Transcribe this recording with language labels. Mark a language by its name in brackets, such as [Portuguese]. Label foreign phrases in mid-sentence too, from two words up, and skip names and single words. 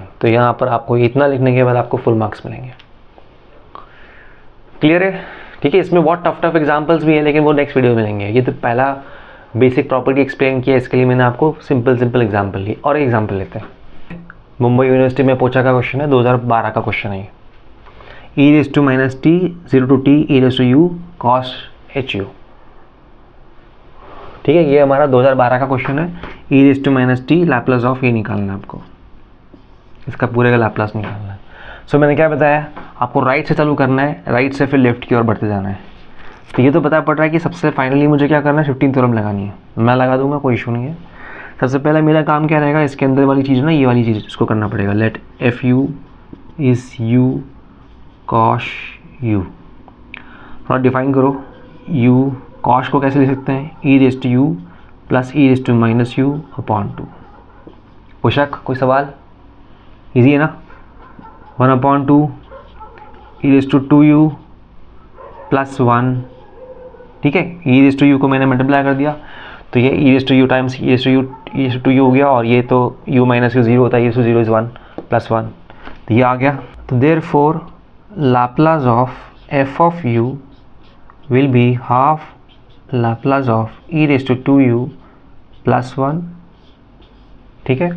[Hindi] तो यहाँ पर आपको इतना लिखने के बाद आपको [English] full marks [Hindi] मिलेंगे। क्लियर है, ठीक है। इसमें बहुत [English] tough examples [Hindi] भी है, लेकिन वो [English] next video [Hindi] में मिलेंगे। ये तो पहला [English] basic property explain [Hindi] किया, इसके लिए मैंने आपको [English] simple example [Hindi] लिए। और एग्जांपल लेते हैं, मुंबई यूनिवर्सिटी में पूछा का क्वेश्चन है, 2012 का क्वेश्चन है। [English] e⁻t 0 to t e⁻u cos hu, [Hindi] ठीक है। ये हमारा 2012 का क्वेश्चन है। e⁻t [English] Laplace of [Hindi] ये निकालना है आपको, इसका पूरे का लैप्लास निकालना है। सो मैंने क्या बताया आपको, राइट से चालू करना है, राइट से फिर लेफ्ट की ओर बढ़ते जाना है। तो ये तो पता पड़ रहा है कि सबसे फाइनली मुझे क्या करना है, 15 थ्योरम लगानी है। मैं लगा दूंगा, कोई इशू नहीं है। सबसे पहला मेरा काम क्या रहेगा, इसके अंदर वाली चीज़ ना, ये वाली चीज़ इसको करना पड़ेगा। [English] let f u is u cos u, [Hindi] थोड़ा डिफाइन करो। u cos को कैसे लिख सकते हैं, e⁻u + e⁻⁻u/2। कोई शक, कोई सवाल, इजी है ना। 1/2 e⁻2u + 1, ठीक है। e⁻u को मैंने मल्टीप्लाई कर दिया, तो ये e⁻u टाइम्स e⁻2u हो गया, और ये तो u - u 0 होता है, e⁻0 इज 1 + 1, तो ये आ गया। [English] तो therefore Laplace of f of u will be half Laplace of e raise to 2u plus 1, [Hindi] ठीक है।